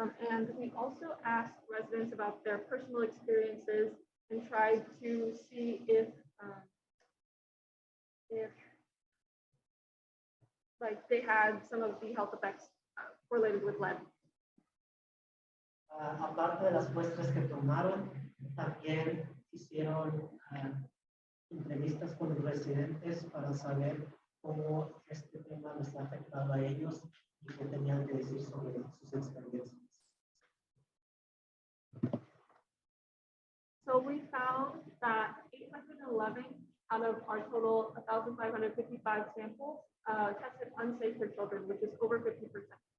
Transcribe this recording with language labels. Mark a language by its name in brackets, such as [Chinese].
[English] And we also asked residents about their personal experiences and tried to see if like they had some of the health effects related with lead. [Spanish] Aparte de las muestras que tomaron, también hicieron entrevistas con los residentes para saber cómo este tema les ha afectado a ellos y qué tenían que decir sobre sus experiencias. [English] So we found that 811 out of our total 1,555 samples tested unsafe for children, which is over 50%.